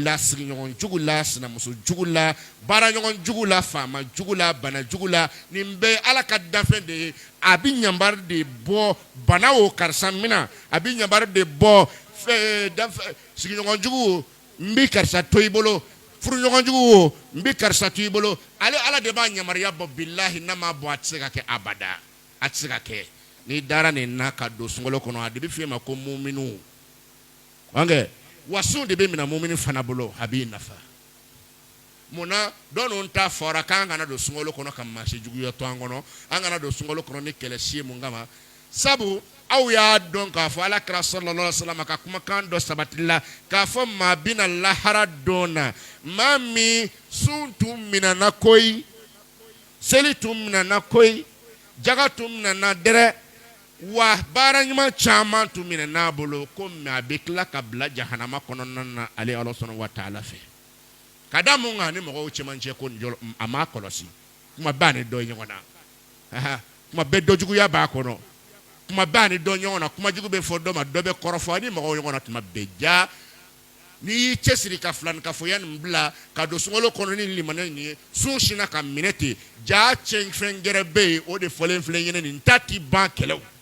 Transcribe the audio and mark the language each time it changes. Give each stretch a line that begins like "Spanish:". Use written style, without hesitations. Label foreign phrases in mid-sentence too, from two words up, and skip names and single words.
Bambara: la sigiɲɔgɔn jugu la sinamuso jugu la baaraɲɔgɔn jugu la faama jugu la bana jugu la nin bɛɛ ala ka danfɛn de ye a bɛ ɲanbari de bɔ bana o karisa mina a bɛ ɲanbari de bɔ sigiɲɔgɔn jugu n bɛ karisa to i bolo furuɲɔgɔn jugu o n bɛ karisa to i bolo ale ala de b'a yamaruya bɔ bilahi n'a ma bɔ a tɛ se ka kɛ abada a tɛ se ka kɛ n'i dara nin na ka don sunkalo kɔnɔ a de bɛ f'i ma ko muminu wasun de bɛ minɛ mumini fana bolo a b'i nafa munna dɔ ninnu ta fɔra k'an kana don sunkalo kɔnɔ ka maasi juguya to an kɔnɔ an kana don sunkalo kɔnɔ ni kɛlɛsi ye mun kama sabu aw y'a dɔn k'a fɔ ala kira sallallahu
Arabic: عليه وسلم
Bambara: ka kumakan dɔ sabatili la k'a fɔ maa bɛna lahara don na maa min sun tun minɛna koyi seli tun minɛna koyi jaga tun minɛna dɛrɛ wa baara ɲuman caman tun minɛna bolo ko mɛ a bɛ tila ka bila jahanama kɔnɔna na ale ala sɔnna wa taala fɛ ka da mun kan ni mɔgɔw cɛmancɛ ko a m'a kɔlɔsi kuma b'a ni dɔ ye ɲɔgɔn na kuma bɛɛ dɔ juguya b'a kɔnɔ kuma b'a ni dɔ ɲɔgɔn na kuma jugu bɛ fɔ dɔ ma dɔ bɛ kɔrɔfɔ ni mɔgɔw ɲɔgɔn na tuma bɛɛ ja n'i y'i cɛsiri ka filani ka fɔya nin bila ka don sunkalo kɔnɔ ni limaniya nin ye sun sinna ka minɛ ten ja cɛn fɛn gɛrɛ bɛ yen o de fɔlen filɛ ɲɛnɛ nin ta ti ban kɛlɛw